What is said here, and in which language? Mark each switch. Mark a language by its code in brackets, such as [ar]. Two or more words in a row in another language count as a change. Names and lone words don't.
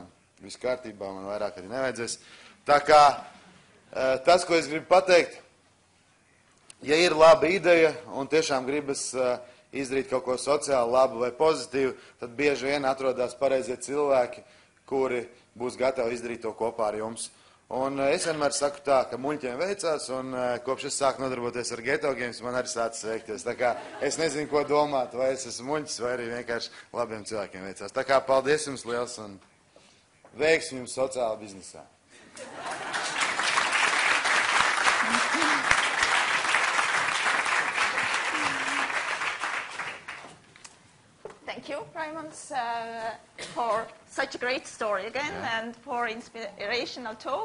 [lv] Viss kārtībā, man vairāk arī nevajadzēs. Tā kā tas, ko es gribu pateikt, ja ir laba ideja un tiešām gribas izdarīt kaut ko sociāli labu vai pozitīvu, tad bieži vien atrodas pareizie cilvēki, kuri būs gatavi izdarīt to kopā ar jums. Un es vienmēr saku tā, ka muļķiem veicās, un kopš es sāku nodarboties ar Ghetto games, man arī sācis veikties. Tā kā es nezinu, ko domāt, vai es esmu muļķis, vai arī vienkārši labiem cilvēkiem veicās. Tā kā paldies jums liels un veiksmi jums sociālā biznesā. [en] Thank you, Raimonds, for such a great story again and for inspirational talk.